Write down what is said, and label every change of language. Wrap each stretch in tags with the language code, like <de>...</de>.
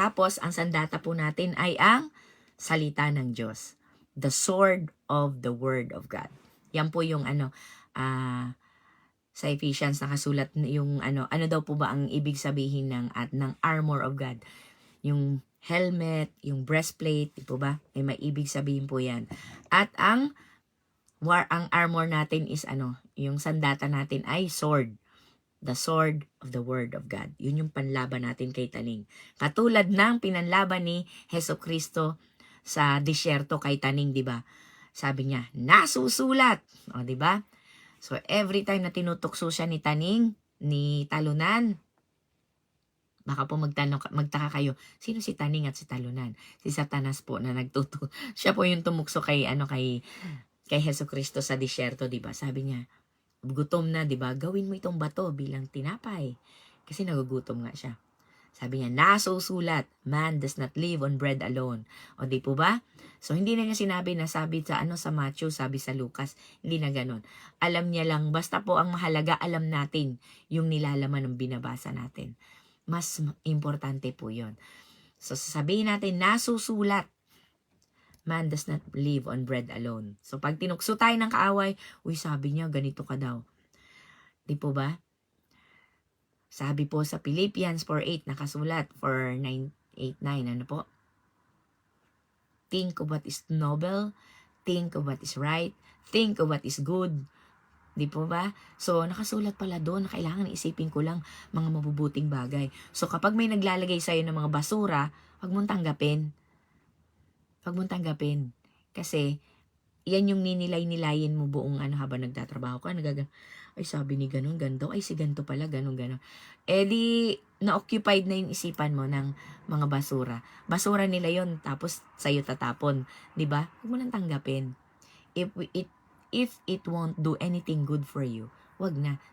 <tl>Tapos, ang sandata po natin ay ang salita ng Diyos.</tl> <en>The sword of the word of God.</en> <tl>Yan po yung sa Ephesians nakasulat yung ano daw po ba ang ibig sabihin ng</tl> <en>armor of God?</en> <tl>Yung helmet, yung breastplate, di po ba? May ibig sabihin po 'yan. At ang armor natin is yung sandata natin ay sword.</tl> <en>The sword of the word of God.</en> <tl>Yun yung panlaban natin kay Taning. Katulad ng pinanlaban ni Hesukristo sa disyerto kay Taning, di ba? Sabi niya, nasusulat. O, di ba? So, every time na tinutukso siya ni Taning, ni Talunan, baka po magtaka kayo, sino si Taning at si Talunan? Si Satanas po na siya po yung tumukso kay Hesukristo sa disyerto, di ba? Sabi niya, gutom na, di ba? Gawin mo itong bato bilang tinapay. Kasi nagugutom nga siya. Sabi niya, nasusulat,</tl> <en>man does not live on bread alone.</en> <tl>O di po ba? So, hindi na niya sinabi na sabi sa Matthew, sabi sa Lucas. Hindi na ganun. Alam niya lang, basta po ang mahalaga, alam natin yung nilalaman ng binabasa natin. Mas importante po yun. So, sasabihin natin, nasusulat.</tl> <en>Man does not live on bread alone.</en> <tl>So, pag tinukso tayo ng kaaway, sabi niya, ganito ka daw. Di po ba? Sabi po sa Philippians 4:8, nakasulat, 4:9, ano po?</tl> <en>Think of what is noble, think of what is right, think of what is good.</en> <tl>Di po ba? So, nakasulat pala doon na kailangan isipin ko lang mga mabubuting bagay. So, kapag may naglalagay sa'yo ng mga basura, huwag mong tanggapin. Huwag mong tanggapin. Kasi, yan yung ninilay-nilayin mo buong habang nagtatrabaho ka. Ay, sabi ni ganun, ganto. Ay, si ganto pala, ganun. Eh, di, na-occupied na yung isipan mo ng mga basura. Basura nila yon tapos sa'yo tatapon. Diba? Huwag mo nang tanggapin.</tl> <en>If it won't do anything good for you,</en> <tl>wag na.</tl>